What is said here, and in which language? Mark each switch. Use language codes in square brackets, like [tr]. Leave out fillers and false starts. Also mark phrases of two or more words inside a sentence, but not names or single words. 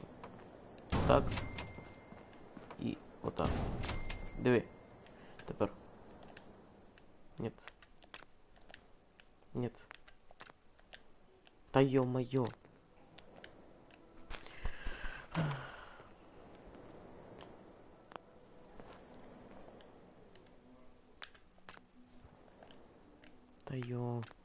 [ru] Вот так. И вот так. [uk] Диви. Тепер. [ru] Нет. Нет. Та ё-моё. Та ё.